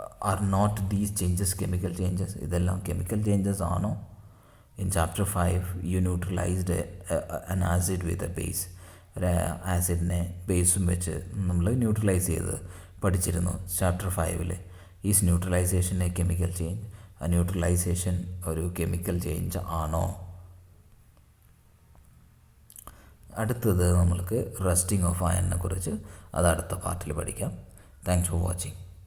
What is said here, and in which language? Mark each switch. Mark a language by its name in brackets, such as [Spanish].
[English] Are not these changes chemical changes? [Malayalam] ഇതെല്ലാം chemical changes ആണോ? [English] In chapter 5 you neutralised an acid with a base. [Malayalam] ഒരു ആസിഡിനെ ബേസും വെച്ച് നമ്മൾ neutralise ചെയ്ത് പഠിച്ചിരുന്നു chapter 5. [English] Is neutralisation a chemical change? [Malayalam] ആ ന്യൂട്രലൈസേഷൻ ഒരു കെമിക്കൽ ചേഞ്ച് ആണോ? അടുത്തത് നമ്മൾക്ക് റസ്റ്റിംഗ് ഓഫ് അയണിനെ കുറിച്ച്, അത് അടുത്ത പാർട്ടിൽ പഠിക്കാം. [English] Thanks for watching.